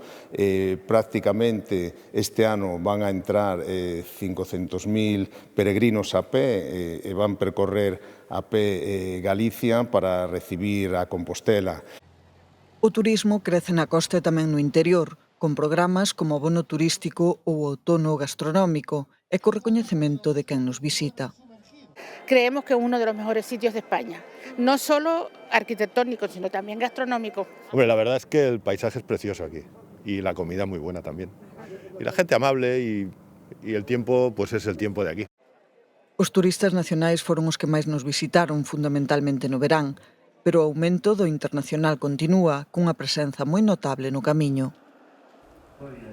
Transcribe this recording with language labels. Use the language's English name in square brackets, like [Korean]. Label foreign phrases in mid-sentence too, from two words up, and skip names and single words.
[Galician] Prácticamente este ano van a entrar 500.000 peregrinos a pé e van percorrer a pé Galicia para recibir a Compostela. O turismo crece na costa e tamén no interior, con programas como o bono turístico ou o outono gastronómico e co recoñecemento de quen nos visita. [Spanish] Creemos que es uno de los mejores sitios de España, no solo arquitectónico, sino también gastronómico. Hombre, la verdad es que el paisaje es precioso aquí y la comida muy buena también. Y la gente amable y el tiempo, pues es el tiempo de aquí. [Galician] Os turistas nacionais foron os que máis nos visitaron, fundamentalmente no verán, pero o aumento do internacional continúa, cunha presenza moi notable no camiño.